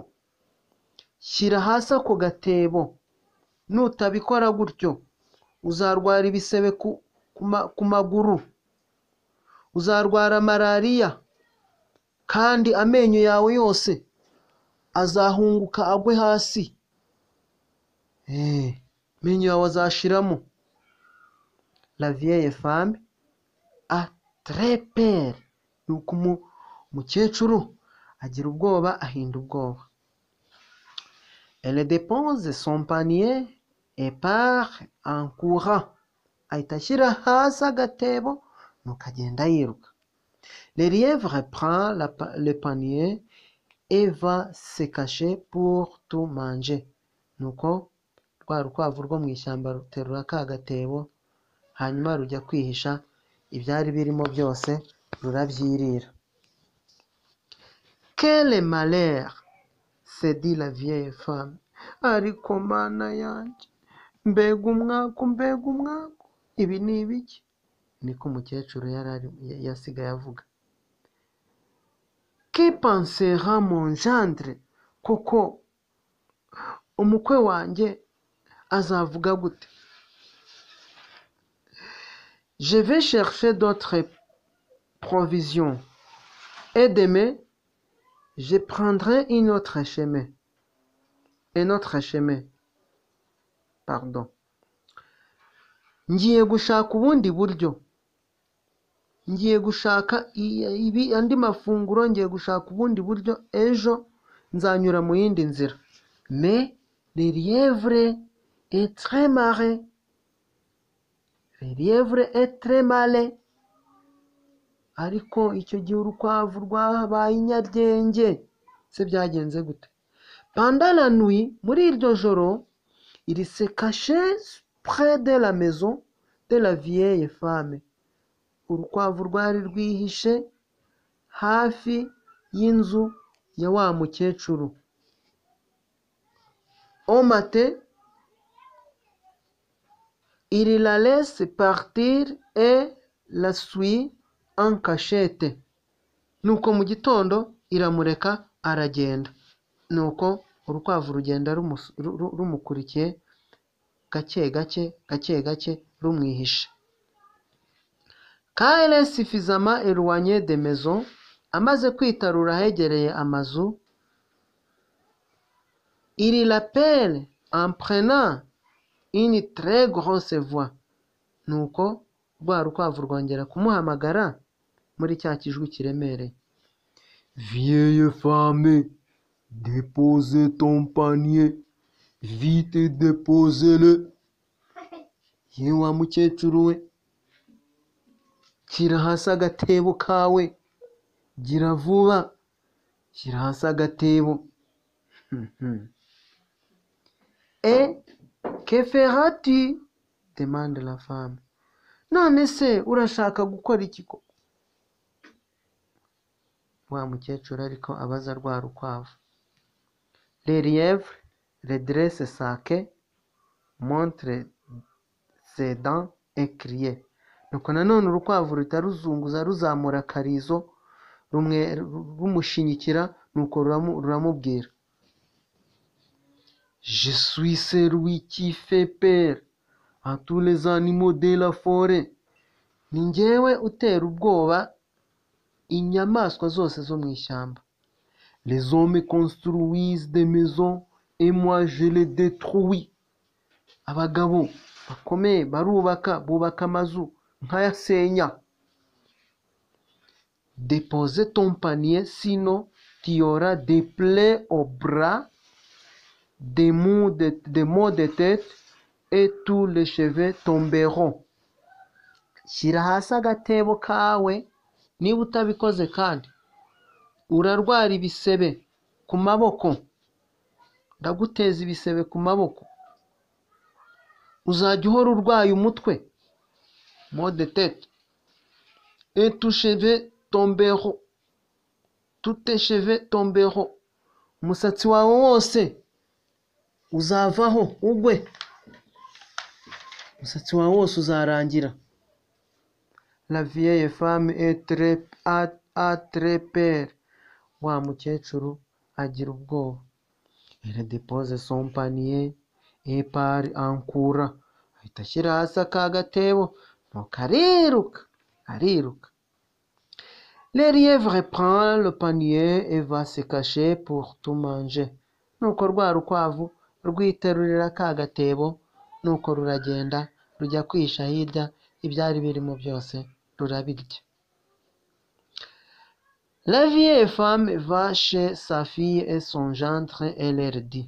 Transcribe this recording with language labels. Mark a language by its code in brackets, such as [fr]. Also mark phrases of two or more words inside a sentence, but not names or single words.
[rw] Shyira hasi ako gatebo, nutabikora gutyo uzarwara ibisebe ku maguru, uzarwara malariya, kandi amenyo yawe yose azahunguka agwe hasi. Amenyo yawe azashiramo. [fr] La vieille femme a très peur. [rw] Nuko umukecuru agira ubwoba, ahinda ubwoba. [fr] Elle dépose son panier et part en courant. [rw] Ahita ashyira hasi agatebo, nuko agenda yiruka. [fr] Le lièvre prend le panier et va se cacher pour tout manger. [rw] Nuko rwa rukwavu rwo mu ishyamba ruterura ka gatebo, hanyuma rujya kwihisha, ibyari birimo byose rurabyirira. [fr] Quel malheur, se dit la vieille femme. [rw] Ariko mana yanjye, mbega umwaku, ibi ni ibiki? Niko umukecuru yasigaye avuga. [fr] Que pensera mon gendre? [rw] Koko umukwe wanjye azavuga gute? [fr] Je vais chercher d'autres provisions et demain je prendrai un autre chemin. [rw] Ngiye gushaka ubundi buryo, ngiye gushaka andi mafunguro, ngiye gushaka ubundi buryo, ejo nzanyura mu yindi nzira. [fr] Mais le lièvre est très malin. Le lièvre est très malin. [rw] Ariko icyo gihe urukwavu rwabaye inyaryenge. Se byagenze gute? [fr] Pendant la nuit, [rw] muri iryo joro, [fr] il se cachait près de la maison de la vieille femme. [rw] Urukwavu rwari rwihishe hafi y'inzu ya wa mukecuru. [fr] Au matin, il la laisse partir et la suit en cachette. [rw] Nuko mu gitondo iramureka aragenda. Nuko urukwavu rugenda rumukurikiye gake gake rumwihishe. [fr] Quand elle est suffisamment éloignée des maisons, [rw] amaze kwitarura ahegereye amazu, [fr] il l'appelle en prenant une très grosse voix. [rw] Nuko rwa rukwavu rwongera kumuhamagara muri cya kijwi kiremereye. [fr] Vieille femme, dépose ton panier, vite dépose-le. [rw] Ye wa mukecuru we, shyira hasi agatebo kawe, gira vuba, shyira hasi agatebo. [fr] Et que feras-tu? Demande la femme. [rw] None se urashaka gukora iki koko? Wa mukecuru ariko abaza rwa rukwavu. [fr] Le lièvre redresse sa queue, montre ses dents et crie. [rw] Nuko nanone urukwavu ruhita ruzunguza ruzamura akarizo rumwe rumushinyikira, nuko ruramubwira. [fr] Je suis celui qui fait peur à tous les animaux de la forêt. [rw] Ni njyewe utera ubwoba inyamaswa zose zo mu ishyamba. [fr] Les hommes construisent des maisons et moi je les détruis. [rw] Abagabo bakomeye bubaka amazu nkayasenya. [fr] Dépose ton panier, sinon tu auras des plaies au bras, des maux de tête et tous les cheveux tomberont. [rw] Shyira hasi agatebo kawe, niba utabikoze kandi urarwara ibisebe ku maboko. Ndaguteza ibisebe ku maboko, uzajya uhora urwaye umutwe, [fr] maux de tête, et tous cheveux tomberont. Tous tes cheveux tomberont. [rw] Umusatsi wawe wose uzavaho ugwe, umusatsi wawe wose uzarangira. [fr] La vieille femme a très peur. [rw] Wa mukecuru agira ubwoba. [fr] Elle dépose son panier et part en courant. [rw] Ahita ashyira hasi aka gatebo, nuko ariruka. [fr] Le lièvre prend le panier et va se cacher pour tout manger. [rw] Nuko rwa rukwavu rwiterurira ka gatebo, nuko ruragenda rujya kwihisha hirya, ibyari birimo byose rurabirya. [fr] La vieille femme va chez sa fille et son gendre et leur dit.